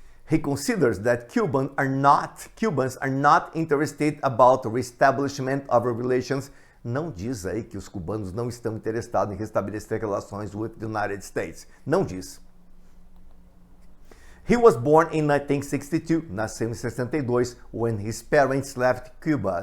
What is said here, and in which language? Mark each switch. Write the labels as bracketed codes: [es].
[en] He considers that Cubans are not interested about the reestablishment of relations. [pt] Não diz aí que os cubanos não estão interessados em restabelecer relações [en] with the United States. [pt] Não diz. [en] He was born in 1962, [pt] nasceu em 62, [en] when his parents left Cuba.